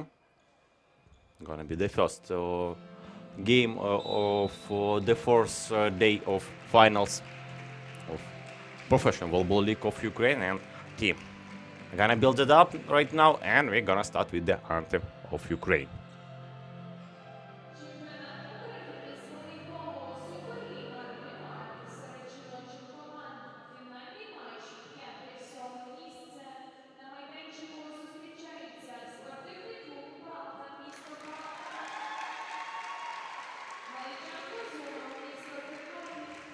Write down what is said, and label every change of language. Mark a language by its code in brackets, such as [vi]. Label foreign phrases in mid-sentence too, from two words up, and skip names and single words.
[en] Gonna be the first game of the 4th day of finals of Professional Volleyball League of Ukraine, and team gonna build it up right now, and we're gonna start with the anthem of Ukraine. [uk] Чемпіонат України з волейболу Суперліга DMART серед жіночих команд. Фінальний матч. 5-7 місце. На майданчику зустрічаються спортивний клуб Балта, місто Балта. Halychanka-ZUNU, місто Тернопіль.